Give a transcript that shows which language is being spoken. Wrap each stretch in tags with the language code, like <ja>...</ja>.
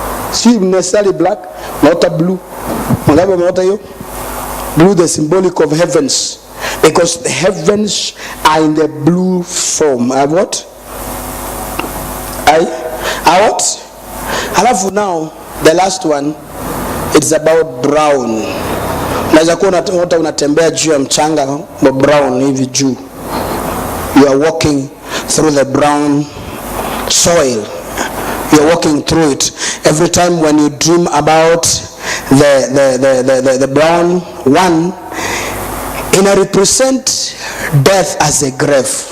<en>Si necessarily black, not blue.</en> <sw>Wangapi wameota hiyo?</sw> <en>Blue, the symbolic of heavens. Because the heavens are in the blue form. What? What?</en> <sw>Halafu</sw> <en>now, the last one, it's about brown.</en> <sw>Unaweza kuwa unatembea juu ya mchanga wa brown hivi juu.</sw> <en>You are walking through the brown soil. You are walking through it. Every time when you dream about the brown one, it represent death as a grave.</en>